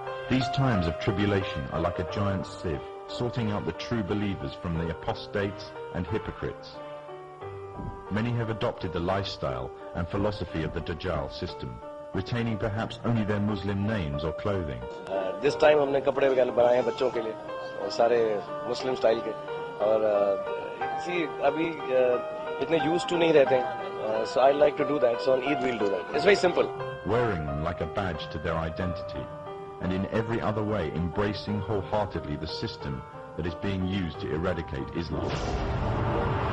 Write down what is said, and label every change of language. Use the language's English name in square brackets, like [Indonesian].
[English] These times of tribulation are like a giant sieve, sorting out the true believers from the apostates and hypocrites. Many have adopted the lifestyle and philosophy of the Dajjal system, retaining perhaps only their Muslim names or clothing. This time [Hindi] हमने कपड़े वगैरह बनाए हैं बच्चों के लिए और सारे मुस्लिम स्टाइल के और see अभी इतने [English] used to [Hindi] नहीं रहते हैं, [English] so I like to do that. So on Eid we'll do that. It's very simple. Wearing them like a badge to their identity, and in every other way embracing wholeheartedly the system that is being used to eradicate Islam.